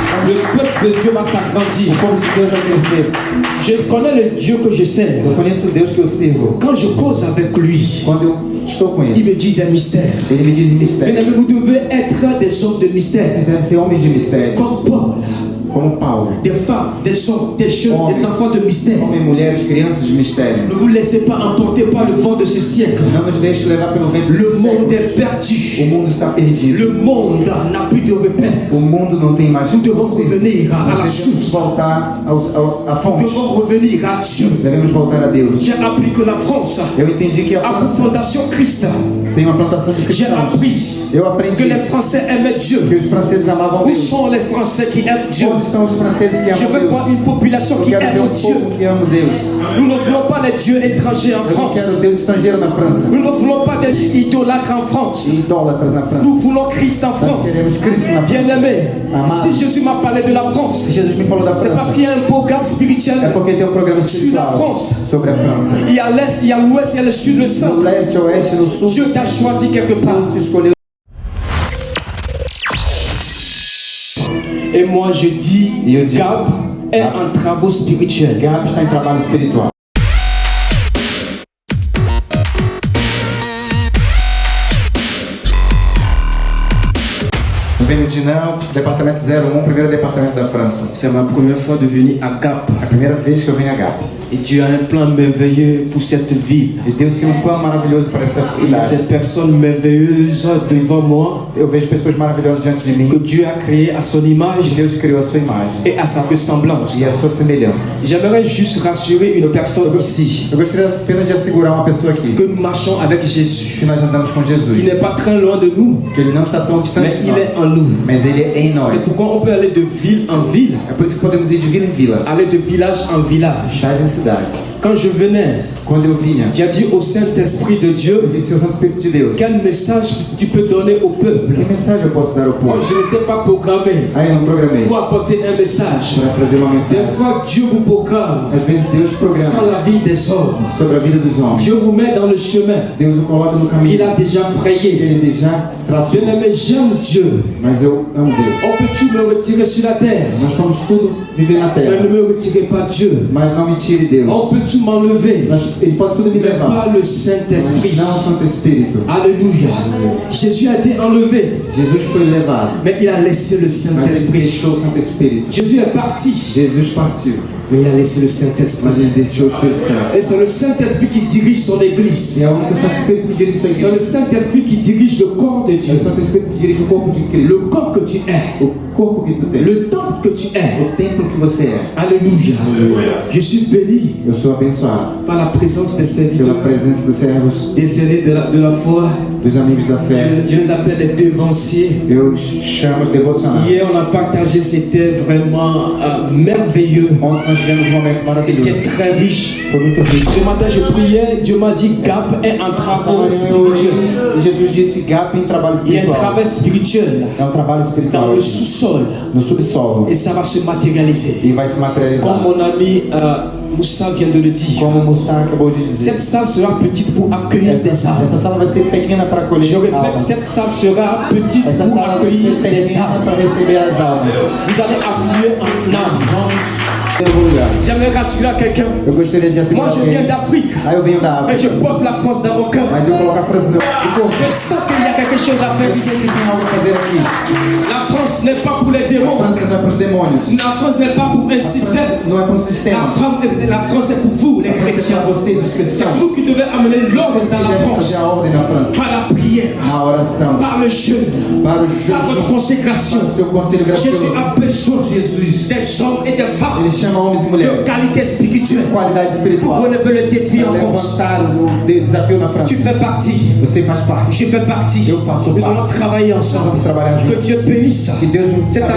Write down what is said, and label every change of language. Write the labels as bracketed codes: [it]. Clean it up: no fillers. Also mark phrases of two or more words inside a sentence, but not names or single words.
[fr] Le peuple de Dieu va s'agrandir. [pt] O povo de Deus vai crescer. [fr] Je connais le Dieu que je sers. [pt] Eu conheço o Deus que eu sirvo. [fr] Quand je cause avec lui, [pt] Quando eu estou com [fr] il [pt] Ele, [fr] me dit des mystères. [pt] Ele me diz mistério. [fr] Mesdames, vous devez être des hommes de mystère. [pt] Vocês devem ser homens de mistério. [fr] Comme Paul. [pt] Como Paulo. [fr] Des femmes, des hommes, des jeunes, [pt] Homem. [fr] des enfants de mystère. [pt] Homens, mulheres, crianças de mistério. [fr] Ne vous laissez pas emporter par le vent de ce siècle. [pt] Não nos deixe levar pelo vento [fr] Le [pt] desse [fr] monde [pt] século. [fr] est perdu. [pt] O mundo está perdido. [fr] Le monde n'a plus de repère. [pt] O mundo não tem mais. [fr] Nous devons revenir à la [pt] Nós devemos [fr] source. [pt] voltar à [fr] Nous [pt] fonte. [fr] devons revenir à Dieu. [pt] Devemos voltar a Deus. [fr] J'ai appris que la France [pt] Eu entendi que a [fr] a pour [pt] França [fr] fondation Christ. [pt] tem uma plantação de [fr] J'ai [pt] cristãos. [fr] appris [pt] Eu [fr] que [pt] aprendi [fr] les Français aimaient [pt] que [fr] Dieu. [pt] os franceses amavam [fr] Où [pt] Deus. [fr] sont les Français qui aiment Dieu? [pt] Onde estão os franceses que [fr] Je [pt] amam [fr] veux voir [pt] Deus? [fr] une population [pt] Eu [fr] qui [pt] quero ver [fr] aime [pt] um [fr] Dieu. [pt] povo que ama Deus. [fr] Nous ne voulons pas les dieux étrangers en [pt] Eu não [fr] France. [pt] quero Deus estrangeiro na França. [fr] Nous ne voulons pas des idolâtres en France. [pt] Idólatras na França. [fr] Nous voulons Christ en [pt] Nós [fr] France. [pt] queremos Cristo na França. [fr] Bien-aimé, [pt] Amado. [fr] si Jésus m'a parlé de la France, [pt] Se Jesus me falou da [fr] c'est parce [pt] França, [fr] qu'il y a un programme [pt] é [fr] spirituel. [pt] porque tem um programa [fr] Sur la [pt] espiritual [fr] France. [pt] sobre a França. [fr] Il y a l'Est, il y a l'Ouest, il y a le Sud, le [pt] No [fr] Centre. [pt] leste, oeste, no sul, [fr] Dieu t'a choisi quelque part. [pt] Deus te escolheu. [fr] Et moi je dis, Et je dis, Gab est en travaux spirituels. [pt] Gabi está em trabalho espiritual. Eu venho de Dinão, departamento 01, primeiro departamento da França. [fr] C'est ma première fois de venir à Gap. [pt] A primeira vez que eu venho a Gabi. [fr] Et Dieu a un plan merveilleux pour cette ville. [pt] E Deus tem um plano maravilhoso para essa [fr] Il y a des [pt] cidade. [fr] personnes merveilleuses devant moi [pt] Eu vejo pessoas maravilhosas diante de [fr] que [pt] mim. [fr] Dieu a créées à son image [pt] Deus criou a sua imagem [fr] et à sa ressemblance. [pt] e a sua semelhança. [fr] J'aimerais juste rassurer une personne ici [pt] Eu gostaria apenas de assegurar uma pessoa aqui [fr] que nous marchons avec Jésus. [pt] que nós andamos com [fr] Il [pt] Jesus, [fr] n'est pas très loin de nous, [pt] que Ele não está tão distante [fr] mais [pt] de [fr] il [pt] nós, [fr] est en nous. [pt] mas Ele é em nós. [fr] C'est pourquoi on peut aller de ville en ville, [pt] É por isso que podemos ir de vila em vila, [fr] aller de village en village. [pt] cidade em cidade. [fr] Quand je venais, [pt] Quando eu vinha, [fr] j'ai dit au Saint-Esprit de [pt] eu [fr] Dieu, [pt] disse ao Santo Espírito de Deus: [fr] quel message tu peux donner au peuple? [pt] que mensagem eu posso dar ao [fr] Moi, [pt] povo? [fr] je n'étais pas programmé [pt] Aí eu não programei [fr] pour apporter un message. [pt] para trazer uma [fr] Des [pt] mensagem. [fr] fois, Dieu vous programme [pt] Às vezes Deus [fr] sans [pt] programa [fr] la vie des hommes. [pt] sobre a vida dos homens. [fr] Dieu vous met dans le chemin [pt] Deus o coloca no [fr] qu'il [pt] caminho [fr] a déjà [pt] que [fr] frayé. [pt] Ele já traçou. [fr] Bien-aimé, j'aime Dieu. [pt] Mas eu amo Deus. [fr] On peut tout me retirer sur la terre, [pt] Nós vamos tudo viver na [fr] mais ne [pt] terra, [fr] me retirez pas Dieu. [pt] mas não me tire Deus. [fr] On peut tout m'enlever, [pt] Ele pode tudo me [fr] mais [pt] levar, [fr] pas le [pt] mas [fr] Saint-Esprit. [pt] não o Santo Espírito. [fr] Alléluia. Jésus a été enlevé, [pt] Jesus foi levado, [fr] mais il a laissé le [pt] mas ele [fr] Saint-Esprit. [pt] deixou o Santo Espírito. [fr] Jésus est parti, [pt] Jesus partiu, [fr] mais il a laissé le [pt] mas [fr] Saint-Esprit. [pt] ele deixou o Espírito Santo. [fr] Et c'est le Saint-Esprit qui dirige son église. [pt] E é o único Santo Espírito que dirige sua [fr] C'est le [pt] igreja. [fr] Saint-Esprit qui dirige le corps de [pt] É [fr] Dieu. [pt] o Santo Espírito que dirige o corpo de Cristo. [fr] Le corps que tu es, [pt] O corpo que tu tens. [fr] le temple que tu es. [pt] O templo que você é. [fr] Alléluia. Je suis béni [pt] Eu sou abençoado [fr] par la présence des [pt] pela [fr] serviteurs, [pt] presença dos servos, [fr] des aînés de la foi. [pt] dos amigos da fé. [fr] Je les appelle les dévanciers. [pt] Eu chamo os devocionais. [fr] Hier, on a partagé, c'était vraiment merveilleux. [pt] Ontem nós tivemos um momento maravilhoso. [fr] C'était très riche. [pt] Foi muito rico. [fr] Ce matin, je priais, Dieu m'a dit, Gap est en travail spirituel. [pt] E Jesus disse: Gap em trabalho [fr] Il y a un [pt] espiritual. [fr] travail spirituel [pt] É um trabalho [fr] dans [pt] espiritual [fr] le sous-sol [pt] no subsolo [fr] et ça va se matérialiser. [pt] e vai se [fr] Comme [pt] materializar. [fr] mon ami Moussa vient de le dire, [pt] Como o Moussa acabou de dizer, [fr] cette salle sera petite pour accueillir des [pt] essa [fr] âmes. [pt] sala vai ser pequena para acolher [fr] Je répète, [pt] almas. [fr] cette salle sera petite [pt] Essa [fr] pour [pt] sala vai [fr] accueillir [pt] ser [fr] des [pt] pequena [fr] âmes. [pt] para receber as almas. [fr] Vous allez affluer en âmes. [pt] Em algum lugar. [fr] J'aimerais rassurer quelqu'un. [pt] Eu gostaria de [fr] Moi, [pt] assegurar [fr] je viens [pt] alguém. [fr] d'Afrique, [pt] Aí eu venho da [fr] mais [pt] África, [fr] je porte la France dans mon cœur. [pt] mas eu coloco a França no meu corpo. [fr] Je sens qu'il y a quelque chose à faire [pt] Eu [fr] ici. [pt] sei que tem algo a fazer aqui. [fr] La France n'est pas pour les [pt] A [fr] démons. [pt] França não é para os demônios. [fr] La France n'est pas pour un [pt] A [fr] système. [pt] França não é para um sistema. [fr] La France est pour vous, les [pt] A França é [fr] chrétiens. [pt] para vocês, os [fr] C'est [pt] cristãos. [fr] vous qui devez amener l'ordre [pt] Vocês [fr] dans la [pt] devem [fr] France. [pt] fazer a ordem na França. [fr] Par la prière, [pt] Na oração, [fr] par le jeûne, [pt] para o [fr] par votre [pt] jejum, [fr] consécration. [pt] para o seu conselho [fr] Jésus [pt] gracioso. [fr] a besoin [pt] Jesus, [fr] des hommes et des femmes [pt] ele chama homens e [fr] de [pt] mulheres [fr] qualité spirituelle [pt] qualidade [fr] pour [pt] espiritual [fr] relever le défi en [pt] para [fr] France. [pt] levantar o desafio na França. [fr] Tu fais partie, [pt] Você faz parte. [fr] je fais partie. [pt] Eu faço [fr] Nous allons [pt] parte. [fr] travailler ensemble. [pt] Vamos trabalhar [fr] Que [pt] juntos. [fr] Dieu bénisse [pt] Que Deus nos [fr] cette